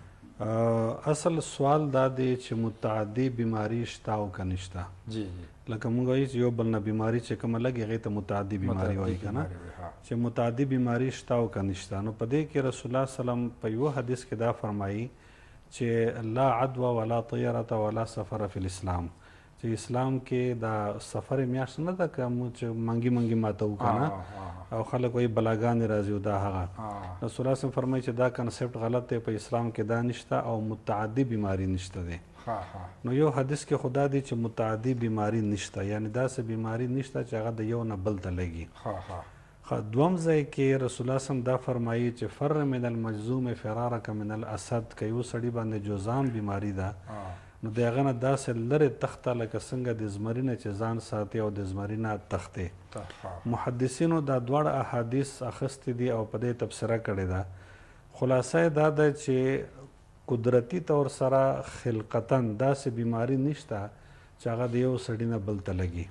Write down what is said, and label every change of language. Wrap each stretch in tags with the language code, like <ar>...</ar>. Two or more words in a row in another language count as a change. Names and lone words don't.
<ps>اصل سوال دا دی چې متعدي بیماري شته او که نشته. جی جی لکه مونږ وایي چې یو بل نه بیماري چې کومه لګي هغې ته متعدي بیماري وایي که نه، چې متعدي بیماري شته او که نشته. نو په دې کې رسول الله سلم په یو حدیث کې دا فرمایي چې</ps> <ar>لا عدوى ولا طیرة ولا سفر فی الاسلام،</ar> <ps>چې اسلام کې دا سفر میاشت نه ده که موږ چې منګي منګي ماته وکړو نه، او خلک وایي بلاګانې راځي او دا هغه رسول الله صلی فرمایي چې دا کنسپټ غلط دی، په اسلام کې دا نشته او متعدي بیماری نشته دی. نو یو حدیث کې خدا دی چې متعدي بیماری نشته، یعنی داسې بیماری نشته چې هغه د یو نه بل ته لګي. دوم ځای کې رسول الله صلی دا فرمایي چې</ps> <ar>فر من المجذوم فرارک من الاسد،</ar> <ps>که یو سړي باندې جوزام بیماری ده نو د هغه نه داسې لرې تخته لکه څنګه د زمري نه چې ځان ساتي او د زمري نه تختې. محدثینو دا دواړه احادیث اخیستې دي او په دې تبصره کړې ده. خلاصه یې دا ده چې قدرتي طور سره خلقتاً داسې بیماری نشته چې هغه د یو سړي نه بل ته لګي.</ps>